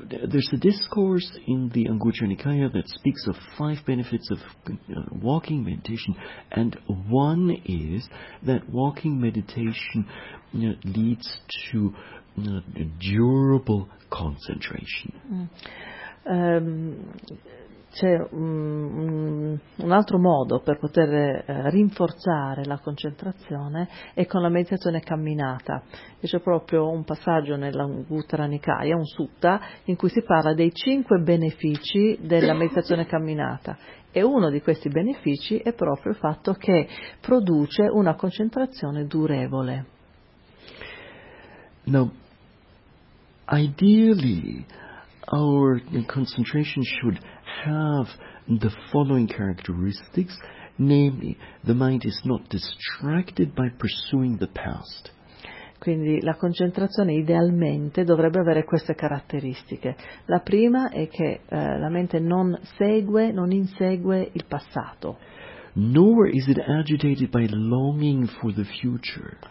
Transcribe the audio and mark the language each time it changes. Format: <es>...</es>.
<en>There's a discourse in the Anguttara Nikaya that speaks of five benefits of walking meditation, and one is that walking meditation leads to durable concentration.</en> <it>C'è un altro modo per poter rinforzare la concentrazione è con la meditazione camminata. E c'è proprio un passaggio nell'Anguttara Nikaya, un sutta, in cui si parla dei cinque benefici della meditazione camminata. E uno di questi benefici è proprio il fatto che produce una concentrazione durevole. No.</it> <en>Ideally, our concentration should have the following characteristics, namely, the mind is not distracted by pursuing the past.</en> <it>Quindi la concentrazione idealmente dovrebbe avere queste caratteristiche. La prima è che la mente non insegue il passato.</it> <en>Nor is it agitated by longing for the future.</en>